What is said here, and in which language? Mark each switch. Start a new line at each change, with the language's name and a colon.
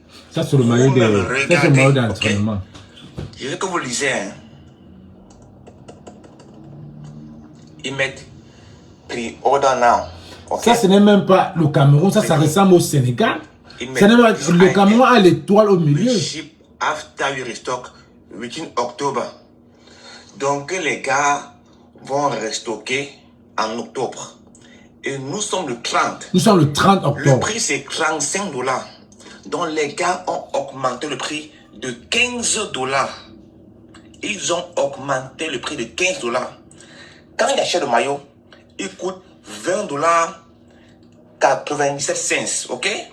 French: Ça, c'est le maillot d'entraînement. Okay? Je veux que vous lisez. Hein. Ils mettent
English: pre-order now.
French: Okay? Ça, ce n'est même pas le Cameroun. Ça, ça ressemble au Sénégal. Le Cameroun a l'étoile au milieu.
English: Ship after we restock within October.
French: Donc, les gars vont restocker en octobre. Et nous sommes le 30. Nous sommes le 30 octobre. Le prix, c'est 35 $. Donc, les gars ont augmenté le prix de 15 $. Ils ont augmenté le prix de 15 $. Quand il achète le maillot, il coûte 20 $ 97 cents, ok?